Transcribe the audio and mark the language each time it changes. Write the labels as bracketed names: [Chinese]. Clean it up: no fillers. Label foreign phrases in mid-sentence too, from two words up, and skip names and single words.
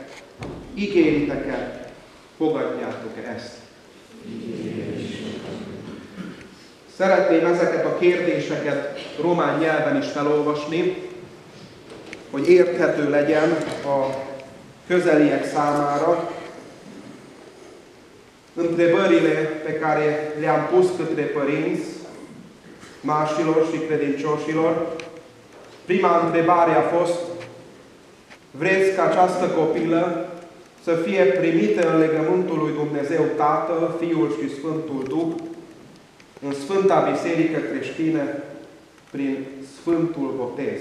[Hungarian] Ígéritek-e, fogadjátok-e ezt? Szeretném ezeket a kérdéseket román nyelven is felolvasni, hogy érthető legyen a közeliek számára. [Romanian] Întrebările pe care le-am pus către părinți, mașilor și credincioșilor. Prima întrebare a fost: vreți ca această copilă să fie primită în legământul lui Dumnezeu Tatăl, Fiul și Sfântul Duh, în Sfânta Biserică Creștină, prin Sfântul Botez?